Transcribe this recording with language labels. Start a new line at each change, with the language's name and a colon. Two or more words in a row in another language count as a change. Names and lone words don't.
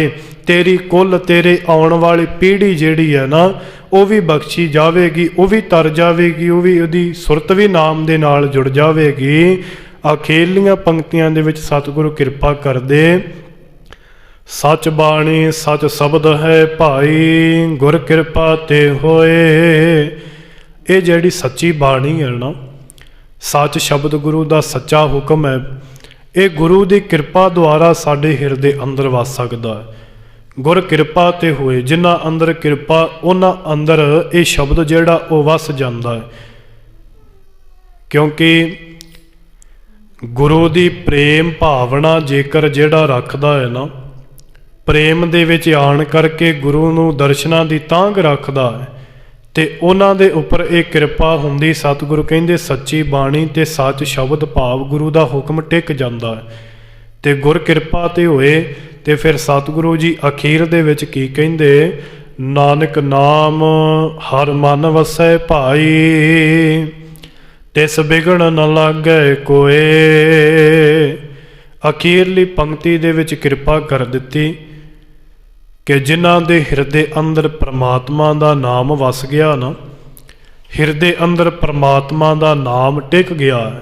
Punjabi: ਤੇਰੀ ਕੁਲ ਤੇਰੇ ਆਉਣ ਵਾਲੀ ਪੀੜ੍ਹੀ ਜਿਹੜੀ ਹੈ ਨਾ ਵੋ ਭੀ ਬਖ਼ਸ਼ੀ ਜਾਵੇਗੀ, ਵੋ ਭੀ ਤਰ ਜਾਵੇਗੀ, ਵੋ ਭੀ ਉਹਦੀ ਸੁਰਤ ਭੀ ਨਾਮ ਦੇ ਨਾਲ ਜੁੜ ਜਾਵੇਗੀ। ਅਖੇਲੀਆਂ ਪੰਕਤੀਆਂ ਦੇ ਵਿਚ ਸਤਿਗੁਰੂ ਕਿਰਪਾ ਕਰ ਦੇ। ਸਚੁ ਬਾਣੀ ਸਚੁ ਸਬਦੁ ਹੈ ਭਾਈ ਗੁਰ ਕਿਰਪਾ ਤੇ ਹੋਇ। ਯੇ ਜਿਹੜੀ ਸੱਚੀ ਬਾਣੀ ਹੈ ਨਾ, ਸਚ ਸ਼ਬਦ ਗੁਰੂ ਦਾ ਸੱਚਾ ਹੁਕਮ ਹੈ, ਯੇ ਗੁਰੂ ਕੀ ਕਿਰਪਾ ਦੁਆਰਾ ਸਾਡੇ ਹਿਰਦੇ ਅੰਦਰ ਵਸ ਸਕਦਾ ਹੈ। ਗੁਰ ਕਿਰਪਾ ਤੇ ਹੋਇ, ਜਿਨ੍ਹਾਂ ਅੰਦਰ ਕਿਰਪਾ ਉਨ੍ਹਾਂ ਅੰਦਰ ਯੇ ਸ਼ਬਦ ਜਿਹੜਾ ਵੋ ਵਸ ਜਾਂਦਾ ਹੈ। ਕਿਉਂਕਿ ਗੁਰੂ ਦੀ ਪ੍ਰੇਮ ਭਾਵਨਾ ਜੇਕਰ ਜਿਹੜਾ ਰੱਖਦਾ ਹੈ ਨਾ, ਪ੍ਰੇਮ ਦੇ ਵਿਚ ਆਣ ਕਰਕੇ ਗੁਰੂ ਨੂੰ ਦਰਸ਼ਨਾਂ ਦੀ ਤਾਂਘ ਰੱਖਦਾ ਹੈ, ਤੇ ਉਨ੍ਹਾਂ ਦੇ ਉੱਪਰ ਯੇ ਕਿਰਪਾ ਹੁੰਦੀ। ਸਤਿਗੁਰੂ ਕਹਿੰਦੇ ਸੱਚੀ ਬਾਣੀ ਤੇ ਸਚ ਸ਼ਬਦ ਭਾਵ ਗੁਰੂ ਦਾ ਹੁਕਮ ਟਿਕ ਜਾਂਦਾ ਹੈ। ਤੇ ਗੁਰ ਕਿਰਪਾ ਤੇ ਹੋਇ ਤੇ ਫਿਰ ਸਤਿਗੁਰੂ ਜੀ ਅਖੀਰ ਦੇ ਵਿਚ ਕੀ ਕਹਿੰਦੇ, ਨਾਨਕ ਨਾਮੁ ਹਰਿ ਮਨਿ ਵਸੈ ਭਾਈ ਤਿਸੁ ਬਿਘਨੁ ਨ ਲਾਗੈ ਕੋਇ। ਅਖੀਰਲੀ ਪੰਕਤੀ ਦੇ ਵਿਚ ਕਿਰਪਾ ਕਰ ਦਿੱਤੀ ਕਿ ਜਿਨ੍ਹਾਂ ਦੇ ਹਿਰਦੇ ਅੰਦਰ ਪਰਮਾਤਮਾ ਦਾ ਨਾਮ ਵਸ ਗਿਆ ਨਾ, ਹਿਰਦੇ ਅੰਦਰ ਪਰਮਾਤਮਾ ਦਾ ਨਾਮ ਟਿਕ ਗਿਆ ਹੈ।